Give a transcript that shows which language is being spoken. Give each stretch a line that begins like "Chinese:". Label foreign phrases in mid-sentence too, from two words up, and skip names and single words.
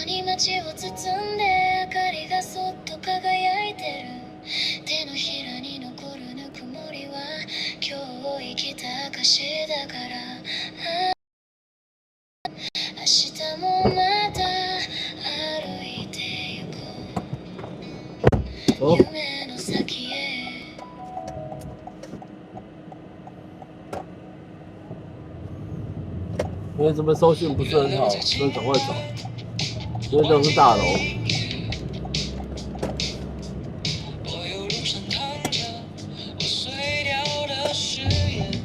Japanese: に街を包んで明かりがそっと輝いてる手のひらに残るぬくもりは今日生きた証だから明日もまた歩いてゆこう夢の先へ
Chinese: 因为这边收讯不是很好，所以赶快走。因为这是大楼。我又路上躺着，我碎掉的誓言。